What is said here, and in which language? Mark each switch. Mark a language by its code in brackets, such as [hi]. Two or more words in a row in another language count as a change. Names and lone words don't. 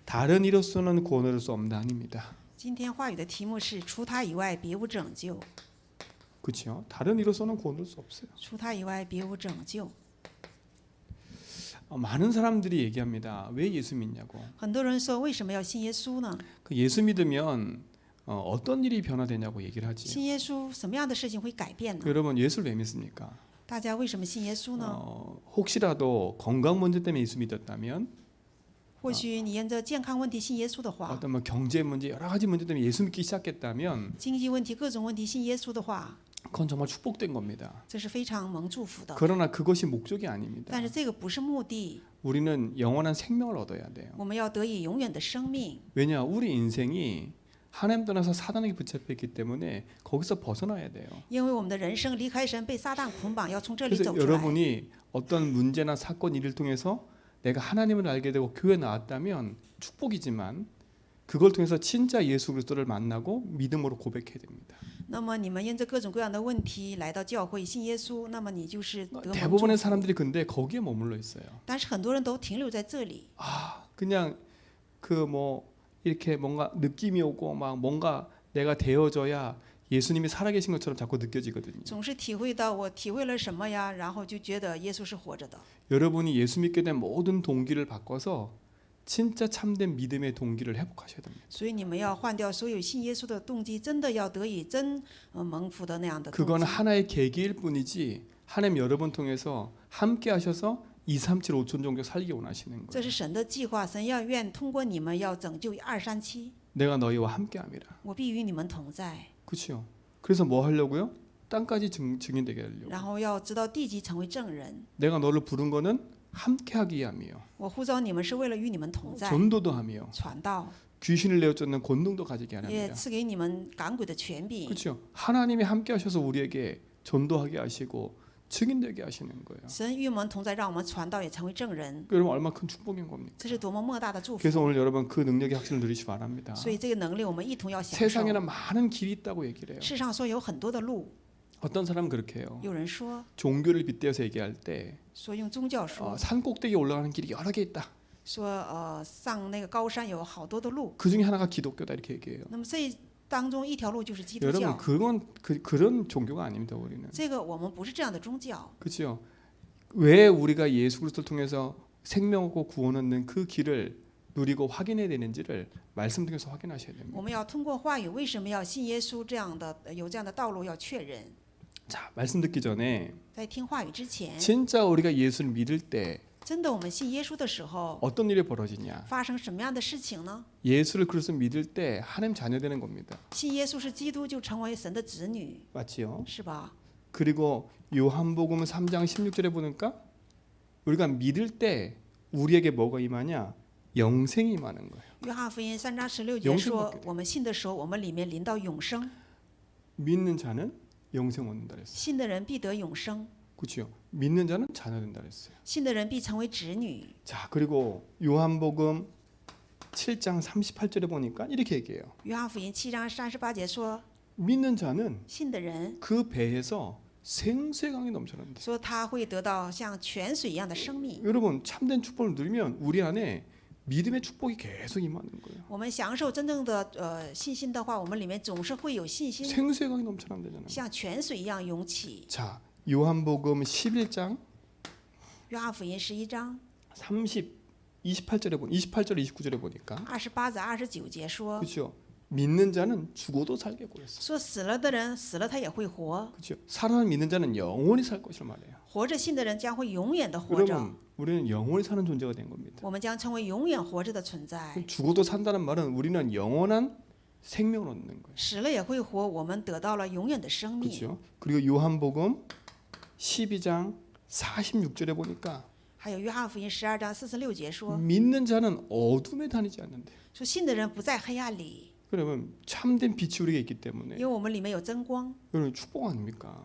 [ko] 다른 이로서는 구원 얻을 수 없다 아닙니다. [zh] 今天话语的题目是除他以外别无拯救， [ko] 그렇죠? 다른 이로서는 구원 얻을 수 없어요. [zh] 除他以外别无拯救。 [ko] 많은 사람들이 얘기합니다. 왜 예수 믿냐고. [zh] 很多人说为什么要信耶稣呢？ [ko] 그 예수 믿으면 어떤 일이 변화되냐고 얘기를 하지. [zh] 信耶稣什么样的事情会改变呢？ [ko] 여러분 예수를 왜 믿습니까? [zh] 大家为什么信耶稣呢？ [ko] 혹시라도 건강 문제 때문에 예수 믿었다면 [zh] 或许你因着健康问题信耶稣的话， [ko] 어떤 뭐 경제 문제 여러 가지 문제 때문에 예수 믿기 시작했다면 [zh] 经济问题各种问题信耶稣的话， [ko] 그건 정말 축복된 겁니다. [zh] 这是非常蒙祝福的。 [ko] 그러나 그것이 목적이 아닙니다. [zh] 但是这个不是目的， [ko] 우리는 영원한 생명을 얻어야 돼요. [zh] 我们要得以永远的生命。 [ko] 왜냐? 우리 인생이 하나님 떠나서 사단에게 붙잡혀 있기 때문에 거기서 벗어나야 돼요. [zh] 因为我们的人生离开神，被撒旦捆绑，要从这里 [ko] 그래서 [zh] 走出来。 [ko] 여러분이 어떤 문제나 사건 일을 통해서 내가 하나님을 알게 되고 교회 나왔다면 축복이지만 그걸 통해서 진짜 예수 그리스도를 만나고 믿음으로 고백해야 됩니다. [zh] 那么你们因着各种各样的问题来到教会信耶稣，那么你就是得蒙祝 [ko] 대부분의 [zh] 福。 [ko] 사람들이 근데 거기에 머물러 있어요. [zh] 但是很多人都停留在这里， [ko] 그냥 그 뭐 이렇게 뭔가 느낌이 오고 막 뭔가 내가 되어져야 예수님이 살아계신 것처럼 자꾸 느껴지거든요. [zh] 总是体会到我体会了什么呀，然后就觉得耶稣是活着的。 [ko] 여러분이 예수 믿게 된 모든 동기를 바꿔서 진짜 참된 믿음의 동기를 회복하셔야 됩니다. [zh] 所以你们要换掉所有信耶稣的动机，真的要得以真蒙福的那样的动 [ko] 그건 [zh] 机。 [ko] 하나의 계기일 뿐이지 하나님 여러분 통해서 함께 하셔서 2, 3, 7, 5천 종교 살기 원하시는 [zh] 这 [ko] 거예요. [zh] 是神的计划，神要愿通过你们要拯救237， [ko] 내가 너희와 함께 함이라. [zh] 我必与你们同在。 [ko] 그렇죠? 그래서 뭐 하려고요? 땅까지 증인되게 하려고. [zh] 然后要知道地级成为证人。 [ko] 내가 너를 부른 거는 함께 하기 위함이요. [zh] 我呼召你们是为了与你们同在， [ko] 전도도 함이요. [zh] 传道， [ko] 귀신을 내어쫓는 권능도 가지게 [zh] 也 [ko] 하랍니다. [zh] 赐给你们赶鬼的权柄。 [ko] 그렇죠? 하나님이 함께 하셔서 우리에게 전도하게 하시고 증인되게 하시는 거예요. [zh] 神与我们同在，让我们传道也成为证人， [ko] 여러분 얼마나 큰 축복인 겁니까? [zh] 这是多么莫大的祝福。 [ko] 그래서 오늘 여러분 그 능력의 확신을 누리시 바랍니다. [zh] 所以这个能力我们一同要享受。 [ko] 세상에는 많은 길이 있다고 얘기를 해요. [zh] 世上说有很多的路， [ko] 어떤 사람은 그렇게 해요. [zh] 有人说 [ko] 종교를 빗대어서 얘기할 때 [zh] 说用宗教说 [ko] 산 꼭대기에 올라가는 길이 여러 개 있다. [zh] 说上那个高山有好多的路， [ko] 그 중에 하나가 기독교다 이렇게 얘기해요. [zh] 那么这当中一条路就是基督 [ko] 여러분 [zh] 教。 [ko] 그런 종교가 아닙니다. 우리는. [zh] 这个我们不是这样的宗教。 [ko] 그렇죠? 왜 우리가 예수 그리스도를 통해서 생명하고 구원 얻는 그 길을 누리고 확인해야 되는지를 말씀 통해서 확인하셔야 됩니다. [zh] 我们要通过话语，为什么要信耶稣这样的有这样的道路要确认。 [ko] 자, 말씀 듣기 전에 [zh] 在听话语之前， [ko] 진짜 우리가 예수를 믿을 때 [zh] 真的我们信耶稣的时候， [ko] 어떤 일이 벌어지냐? [zh] 发生什么样的事情呢？ [ko] 예수를 그리스도 믿을 때 하나님 자녀 되는 겁니다. [zh] 信耶稣是基督，就成为神的子女， [ko] 맞지요? [zh] 是吧？ [ko] 그리고 요한복음 3장 16절에 보니까 우리가 믿을 때 우리에게 뭐가 임하냐? 영생이 임하는 거예요. [zh] 约翰福音3章16节 [ko] 영생 [zh] 说 [ko] 받게 ， [zh] 我们信的时候，我们里面临到永生， [ko] 믿는 자는 영생 얻는다 그랬어요. [zh] 信的人必得永生， [ko] 그렇죠? 믿는 자는 자녀 된다 그랬어요. [zh] 信的人必成为子女。 [ko] 자, 그리고 요한복음 7장 38절에 보니까 이렇게 얘기해요. [zh] 约翰福音7章38节说， [ko] 믿는 자는 [zh] 信的人 [ko] 그 배에서 생수의 강이 넘쳐난다. [zh] 说他会得到像泉水一样的生命。 [ko] 여러분 참된 축복을 누리면 우리 안에 믿음의 축복이 계속 임하는 거예요. [zh] 我们享受真正的信心的话，我们里面总是会有信心， [ko] 생수의 강이 넘쳐난다잖아요. [zh] 像泉水一样涌起。 [ko] 자, 요한복음 11장 [zh] 约翰福音11章 [ko] 28절 29절에 보니까 [zh] 28 至29节说， [ko] 그렇죠. 믿는 자는 죽어도 살게 고였어. [zh] 说死了的人死了他也会活， [ko] 그렇죠. 살아 믿는 자는 영원히 살 것을 말해요. [zh] 活着信的人将会永远的活着。 [ko] 여러분, 우리는 영원히 사는 존재가 된 겁니다. [zh] 我们将成为永远活着的存在， [ko] 죽어도 산다는 말은 우리는 영원한 생명을 얻는 거예요. [zh] 死了也会活，我们得到了永远的生命。 [ko] 그렇죠. 그리고 요한복음 12장 46절에 보니까 [zh] 还有约翰福音12章46节说， [ko] 믿는 자는 어둠에 다니지 않는데. [zh] 说信的人不在黑暗里， [ko] 그러면 참된 빛이 우리에게 있기 [zh] 因 [ko] 때문에 [zh] 为我们里面有真光， [ko] 여러분 축복 아닙니까?